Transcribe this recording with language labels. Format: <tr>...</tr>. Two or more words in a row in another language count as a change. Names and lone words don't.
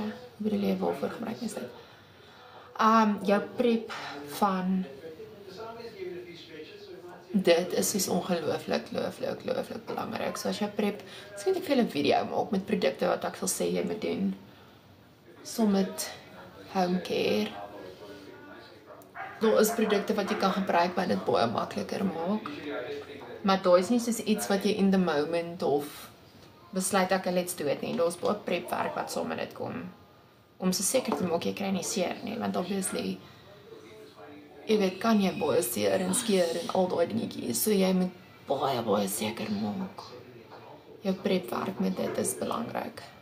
<af>Hoe bedoel jy, waarvoor gebruik mens dit? Jou prep van dit is soos ongelooflik belangrik. So as jy prep, miskien ek vir julle 'n video maak met produkte wat ek sal sê jy moet doen. Som met</af> <en>home care.</en> <af>Daar is produkte wat jy kan gebruik wat dit baie makliker maak. Maar daar is nie soos iets wat jy in</af> <en>the moment</en> <af>of besluit ek</af> <en>let's do it</en> <af>nie. Daar's baie prepwerk wat saam met dit kom. Om so seker te maak jy kry nie seer nie, want obviously jy weet, kan jy baie seer en skeer en al daai dingetjies. So jy moet baie seker maak. Jou prepwerk met dit is belangrik.</af>